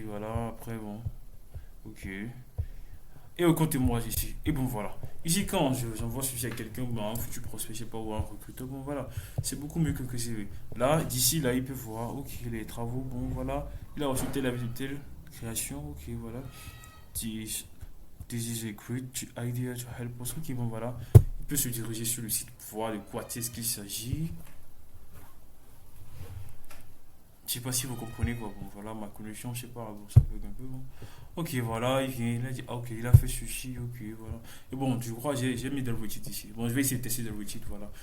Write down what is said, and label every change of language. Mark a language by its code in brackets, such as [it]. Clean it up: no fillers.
[fr] Voilà, après, bon, ok. Et au compte-moi ici. Et bon, voilà. Ici, quand j'envoie ceci à quelqu'un, ben, un futur prospect, je sais pas, ou un recruteur, bon, voilà. C'est beaucoup mieux que CV. Là, d'ici, là, il peut voir, ok, les travaux, bon, voilà. Il a reçu telle avis de telle création, ok, voilà. [en] This is a great idea to help us. [fr] Ok, bon, voilà. Il peut se diriger sur le site pour voir de quoi est-ce qu'il s'agit. Je sais pas si vous comprenez quoi. Bon, voilà, ma connexion, je sais pas, bon, ça bug un peu. Bon. Ok, voilà, il vient, il a dit, ah, ok, il a fait ceci, ok, voilà. Et bon, je crois, j'ai mis Delvetit ici. Bon, je vais essayer de tester Delvetit, voilà.